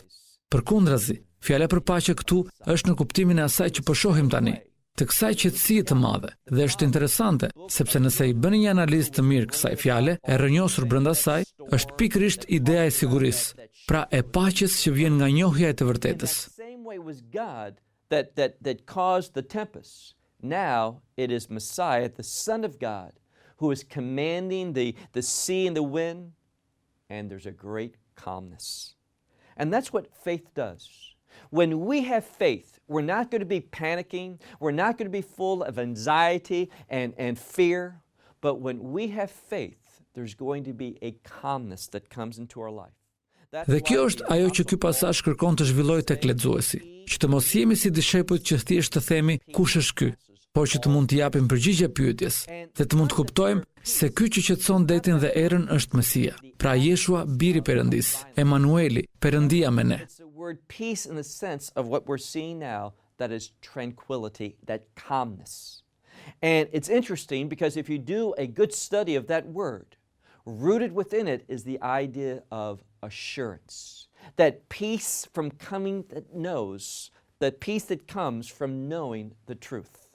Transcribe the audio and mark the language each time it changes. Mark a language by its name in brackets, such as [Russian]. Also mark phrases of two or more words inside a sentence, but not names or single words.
[Albanian] Përkundrazi, fjala për paqe këtu është në kuptimin e asaj që po shohim tani, të kësaj qetësie të madhe. Dhe është interesante, sepse nëse i bëni një analizë të mirë kësaj fjale, e rrënjosur brenda saj, është pikërisht ideja e sigurisë, pra e paqes që vjen nga njohja e të vërtetës. [English] That caused the tempest. Now it is Messiah, the Son of God, who is commanding the sea and the wind, and there's a great calmness. And that's what faith does. When we have faith, we're not going to be panicking, we're not going to be full of anxiety and fear, but when we have faith, there's going to be a calmness that comes into our life. [Albanian] Dhe kjo është ajo që ky pasazh kërkon të zhvillojë tek lexuesi. që të mos jemi si dishepujt që thjesht të themi kush është ky, por që të mund të japim përgjigje pyetjes, dhe të mund të kuptojmë se ky që qetëson detin dhe erën është Mesia, pra Jeshua, biri Perëndis, Emanueli, Perëndia me ne. [English] It's the word peace in the sense of what we're seeing now, that is tranquility, that calmness. And it's interesting because if you do a good study of that word, rooted within it is the idea of assurance. That peace from coming that knows, that peace that comes from knowing the truth.